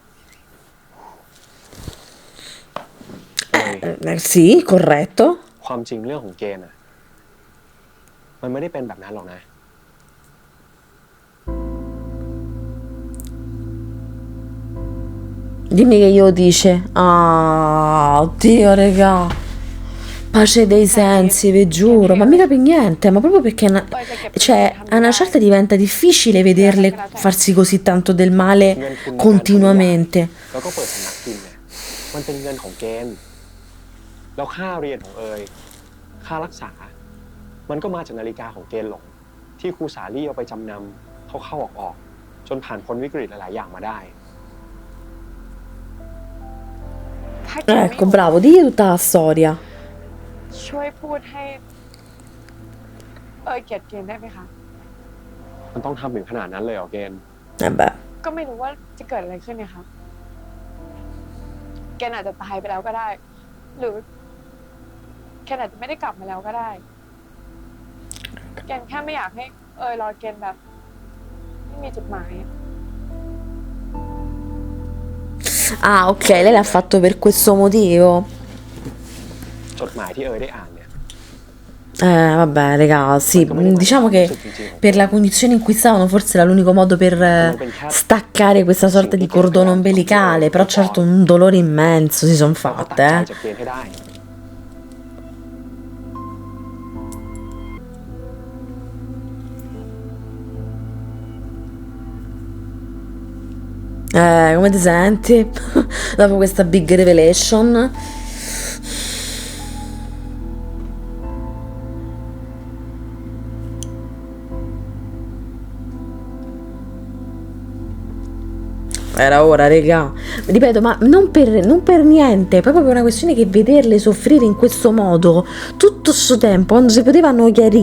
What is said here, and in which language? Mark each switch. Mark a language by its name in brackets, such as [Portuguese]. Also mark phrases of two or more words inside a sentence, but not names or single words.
[Italian] Sì, corretto. [Thai] ความจริงเรื่องของเกณฑ์อ่ะ มันไม่ได้เป็นแบบนั้นหรอกนะ [Italian] Dimmi che io dice. Ah, oddio, regà. Pace dei sensi, vi giuro. Ma mica per niente, ma proprio perché cioè, a una certa diventa difficile vederle farsi così tanto del male continuamente. [Thai] แล้วก็เปิดสำนักพิมพ์เนี่ย มันเป็นเงินของเกณฑ์ แล้วค่าเรียนของเอยค่ารักษา มันก็มาจากนาฬิกาของเกณฑ์หลง ที่ครูสาลี่เอาไปจำนำเข้าๆออกๆจนผ่านพ้นวิกฤตหลายๆอย่างมาได้ ถ้าเกณฑ์ไม่ [Italian] Ecco, bravo, digli tutta la storia. [Thai] ช่วยพูดให้ เอยเกลียดเกณฑ์ได้ไหมคะ มันต้องทำถึงขนาดนั้นเลยเหรอเกณฑ์ [Italian] Vabbè. [Thai] ก็ไม่รู้ว่าจะเกิดอะไรขึ้นเนี่ยครับ เกณฑ์อาจจะตายไปแล้วก็ได้ หรือเกณฑ์อาจจะไม่ได้กลับมาแล้วก็ได้ เกณฑ์แค่ไม่อยากให้ เอยรอเกณฑ์แบบ ไม่มีจุดหมายอะ [Italian] Ah, ok, lei l'ha fatto per questo motivo. [Thai] จดหมายที่เอ๋ยได้อ่านเนี่ย [Italian] Vabbè, raga, sì, diciamo che per la condizione in cui stavano forse era l'unico modo per staccare questa sorta di cordone ombelicale, però certo un dolore immenso si sono [Thai] เขาก็ตั้งใจ [Italian] fatte, [Thai] จะเกณฑ์ให้ได้ [Italian] Come ti senti? Dopo questa [English] big revelation? [Italian] Era ora, regà. Ripeto, ma non per niente, proprio per una questione che vederle soffrire in questo modo tutto sto tempo, quando si potevano chiarire.